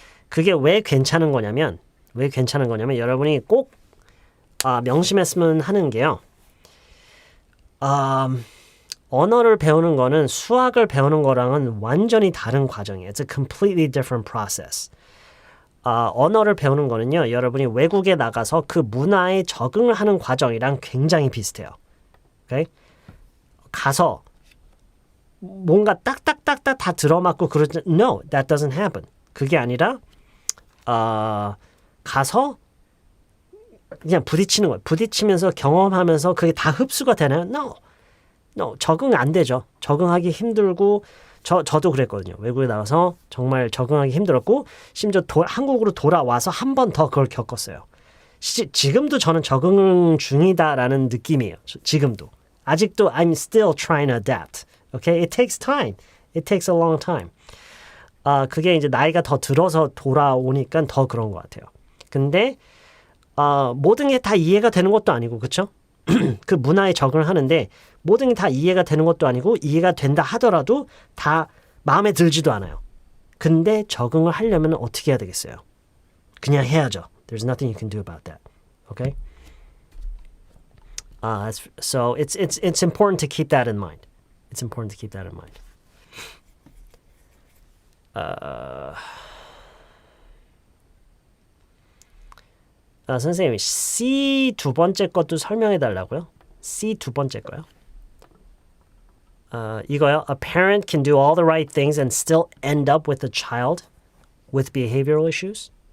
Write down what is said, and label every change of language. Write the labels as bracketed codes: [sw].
[ko] 그게 왜 괜찮은 거냐면 여러분이 꼭 명심했으면 하는 게요. 언어를 배우는 거는 수학을 배우는 거랑은 완전히 다른 과정이에요. [en] It's a completely different process. [ko] 언어를 배우는 거는요. 여러분이 외국에 나가서 그 문화에 적응을 하는 과정이랑 굉장히 비슷해요. [en] Okay? [ko] 가서 뭔가 딱딱딱딱 다 들어맞고 그러지. [en] No, that doesn't happen. [ko] 그게 아니라 가서 그냥 부딪히는 거예요. 부딪히면서 경험하면서 그게 다 흡수가 되나요? No, 적응 안 되죠. 적응하기 힘들고 저도 그랬거든요. 외국에 나가서 정말 적응하기 힘들었고 심지어 한국으로 돌아와서 한 번 더 그걸 겪었어요. 지금도 저는 적응 중이다라는 느낌이에요. 지금도. 아직도 [en] I'm still trying to adapt. Okay? It takes time. It takes a long time. [ko] 그게 이제 나이가 더 들어서 돌아오니까 더 그런 것 같아요. 근데 모든 게 다 이해가 되는 것도 아니고 그렇죠? 그 문화에 적응을 하는데 모든 게 다 이해가 되는 것도 아니고 이해가 된다 하더라도 다 마음에 들지도 않아요. 근데 적응을 하려면 어떻게 해야 되겠어요? 그냥 해야죠. [en] There's nothing you can do about that. Okay? So it's important to keep that in mind. It's important to keep that in mind. [ko] 선생님, C 두 번째 것도 설명해 달라고요? C 두 번째 거요? 이거요. [en] A parent can do all the right things and still end up with a child with behavioral issues.